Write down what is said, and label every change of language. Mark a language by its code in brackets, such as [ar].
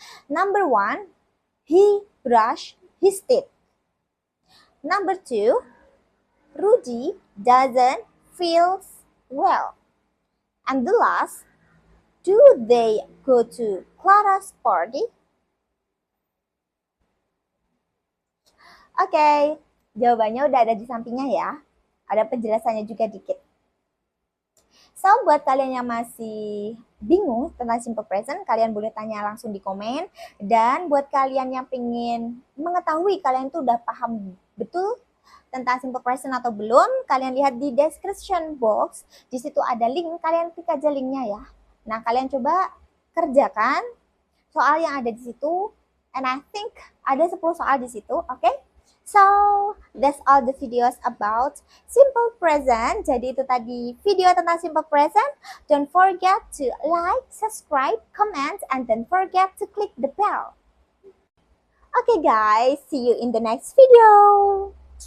[en] Number 1, he brushed his teeth. Number 2, Rudy doesn't feel well. And the last, do they go to Clara's party? [id] Oke, jawabannya udah ada di sampingnya ya. Ada penjelasannya juga dikit. So, buat kalian yang masih bingung tentang simple present, kalian boleh tanya langsung di komen. Dan buat kalian yang pengen mengetahui kalian tuh udah paham betul tentang simple present atau belum, kalian lihat di description box. Di situ ada link, kalian klik aja linknya ya. Nah, kalian coba kerjakan soal yang ada di situ. And I think ada 10 soal di situ, oke? Okay? [en] So, that's all the videos about simple present. [id] Jadi itu tadi video tentang simple present. Don't forget to like, subscribe, comment, and don't forget to click the bell. [en] Okay guys, see you in the next video.